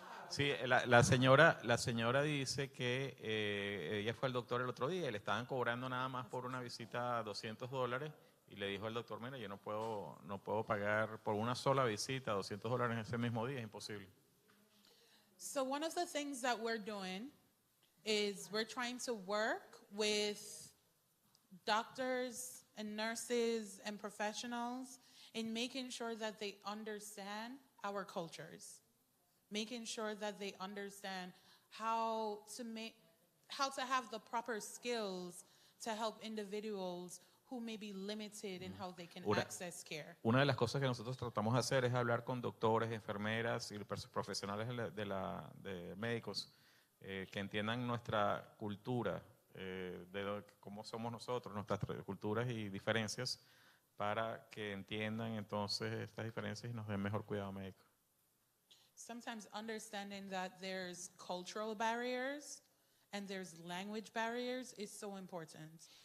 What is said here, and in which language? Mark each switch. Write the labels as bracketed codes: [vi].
[es] Sí, la señora dice que ella fue al doctor el otro día y le estaban cobrando nada más por una visita $200 y le dijo al doctor, mira, yo no puedo pagar por una sola visita $200 en ese mismo día, es imposible. [en] So one of the things that we're doing is we're trying to work with doctors and nurses and professionals in making sure that they understand our cultures, making sure that they understand how to have the proper skills to help individuals who may be limited in how they can access care. [es] Una de las cosas que nosotros tratamos de hacer es hablar con doctores, enfermeras y profesionales de médicos que entiendan nuestra cultura, cómo somos nosotros, nuestras culturas y diferencias, para que entiendan entonces estas diferencias y nos den mejor cuidado médico. [en] Sometimes understanding that there's cultural barriers and there's language barriers is so important.